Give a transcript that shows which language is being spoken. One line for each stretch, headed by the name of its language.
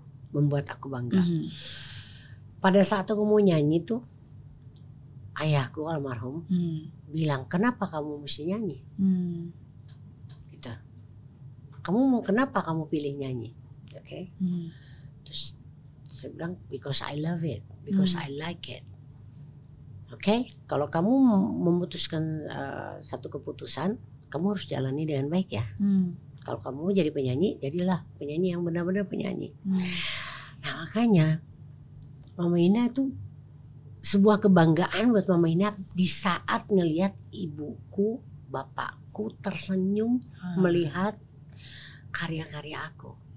Indonesian: Membuat aku bangga. Pada saat aku mau nyanyi tuh, ayahku almarhum bilang, kenapa kamu mesti nyanyi? Gitu. Kenapa kamu pilih nyanyi? Terus saya bilang,
English: because I love it, because I like it.
Indonesian: Kalau kamu memutuskan satu keputusan, kamu harus jalani dengan baik ya. Kalau kamu jadi penyanyi, jadilah penyanyi yang benar-benar penyanyi. Nah, makanya Mama Ina itu sebuah kebanggaan buat Mama Ina di saat ngelihat ibuku, bapakku tersenyum melihat karya-karya aku.